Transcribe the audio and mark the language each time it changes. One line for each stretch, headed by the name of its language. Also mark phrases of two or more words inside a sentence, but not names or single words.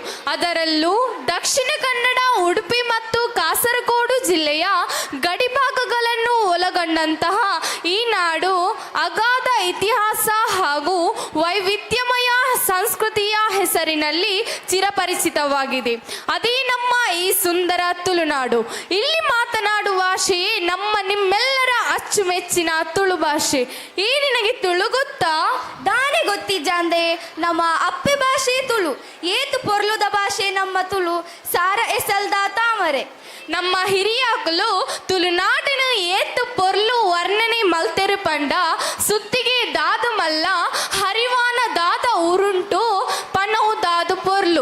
Kannada: ಅದರಲ್ಲೂ ದಕ್ಷಿಣ ಕನ್ನಡ, ಉಡುಪಿ ಮತ್ತು ಕಾಸರಗೋಡು ಜಿಲ್ಲೆಯ ಗಡಿಭಾಗಗಳನ್ನು ಒಳಗೊಂಡಂತಹ ಈ ನಾಡು ಅಗಾಧ ಇತಿಹಾಸ ಹಾಗೂ ವೈವಿಧ್ಯಮಯ ಸಂಸ್ಕೃತಿಯ ಹೆಸರಿನಲ್ಲಿ ಚಿರಪರಿಚಿತವಾಗಿದೆ. ಅದೇ ನಮ್ಮ ಈ ಸುಂದರ ತುಳುನಾಡು. ಇಲ್ಲಿ ಮಾತನಾಡುವ ಭಾಷೆಯೇ ನಿಮ್ಮೆಲ್ಲರ ಅಚ್ಚುಮೆಚ್ಚಿನ ತುಳು ಭಾಷೆ. ಈ ನಿನಗೆ ತುಳು ಗೊತ್ತಾ?
Tulu: ದಾನೆ ಗೊತ್ತಿಜಾಂದೆ ನಮ್ಮ ಅಪ್ಪೆ ಭಾಷೆ ತುಳು. ಏತು ಪೊರ್ಲುದ ಭಾಷೆ ನಮ್ಮ ತುಳು ಸಾರ ಎಸಲ್ದ ತಾಮರೆ. ನಮ್ಮ ಹಿರಿಯಗಳು ತುಳುನಾಡಿನ ಏತು ಪೊರ್ಲು ವರ್ಣನೆ ಮಲ್ತೆರು ಪಂಡ ಸುತ್ತಿಗೆ ದಾದು ಮಲ್ಲ ಹರಿವಾನ ದಾದ ಉರುಂಟು ಪನವು ದಾದು ಪೊರ್ಲು.